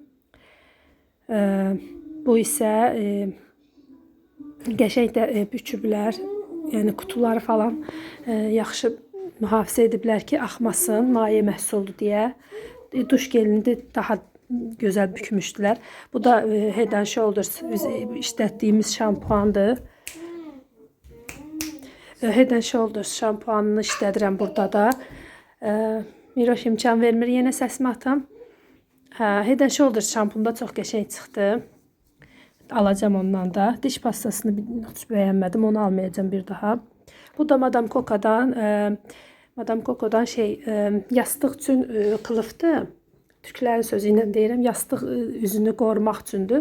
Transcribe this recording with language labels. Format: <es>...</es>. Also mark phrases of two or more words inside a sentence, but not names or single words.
<az>Bu isə qəşəng də büküblər. Yəni kutuları falan yaxşı mühafizə ediblər ki, axmasın, maye məhsuldur deyə. Duş gelini də daha gözəl bükmüşdülər. Bu da Head and Shoulders işlətdiyimiz şampuandır. Head and Shoulders şampuanını işlədirəm burada da. Miroş imkan vermir, yenə səsimi atam. Head and Shoulders şampunu da çox qəşəng çıxdı. Alacağım ondan da. Diş pastasını heç bəyənmədim, onu almayacağım bir daha. Bu da Madame Coco'dan yastıq üçün qılıfdır. Türklərin sözü ilə deyirəm, yastıq üzünü qorumaq üçündür.</az>